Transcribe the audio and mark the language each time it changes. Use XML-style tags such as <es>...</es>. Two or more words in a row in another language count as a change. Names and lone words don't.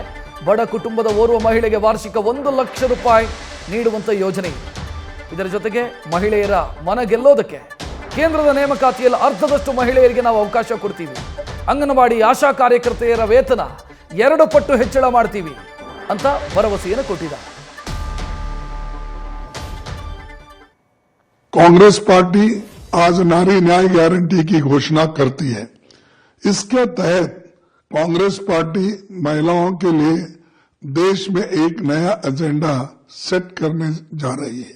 <kn>ಬಡ ಕುಟುಂಬದ ಓರ್ವ ಮಹಿಳೆಗೆ ವಾರ್ಷಿಕ 1 ಲಕ್ಷ ರೂಪಾಯಿ ನೀಡುವಂಥ ಯೋಜನೆ. ಇದರ ಜೊತೆಗೆ ಮಹಿಳೆಯರ ಮನ ಗೆಲ್ಲೋದಕ್ಕೆ ಕೇಂದ್ರದ ನೇಮಕಾತಿಯಲ್ಲಿ ಅರ್ಧದಷ್ಟು ಮಹಿಳೆಯರಿಗೆ ನಾವು ಅವಕಾಶ ಕೊಡ್ತೀವಿ. ಅಂಗನವಾಡಿ ಆಶಾ ಕಾರ್ಯಕರ್ತೆಯರ ವೇತನ 2 ಪಟ್ಟು ಹೆಚ್ಚಳ ಮಾಡ್ತೀವಿ ಅಂತ ಭರವಸೆಯನ್ನು ಕೊಟ್ಟಿದ್ದಾರೆ.</kn> <hi>कांग्रेस पार्टी आज नारी न्याय गारंटी की घोषणा करती है। इसके तहत कांग्रेस पार्टी महिलाओं के लिए देश में एक नया एजेंडा सेट करने जा रही है।</hi>